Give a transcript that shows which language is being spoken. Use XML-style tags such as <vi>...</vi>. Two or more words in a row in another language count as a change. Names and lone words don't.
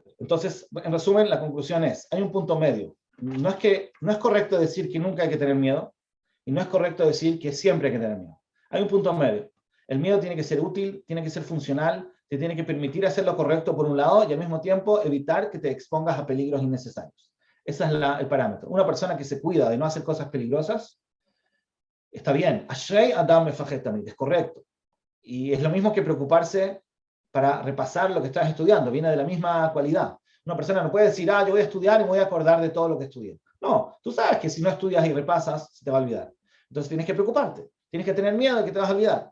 <es>Entonces, en resumen, la conclusión es, hay un punto medio. No es correcto decir que nunca hay que tener miedo, y no es correcto decir que siempre hay que tener miedo. Hay un punto medio. El miedo tiene que ser útil, tiene que ser funcional, te tiene que permitir hacer lo correcto por un lado y al mismo tiempo evitar que te expongas a peligros innecesarios. Ese es el parámetro. Una persona que se cuida de no hacer cosas peligrosas, está bien.</es> <he>אשרי אדם מפחד תמיד,</he> <es>es correcto. Y es lo mismo que preocuparse para repasar lo que estás estudiando, viene de la misma cualidad. Una persona no puede decir, yo voy a estudiar y me voy a acordar de todo lo que estudié. No, tú sabes que si no estudias y repasas, se te va a olvidar. Entonces tienes que preocuparte, tienes que tener miedo de que te vas a olvidar.</es>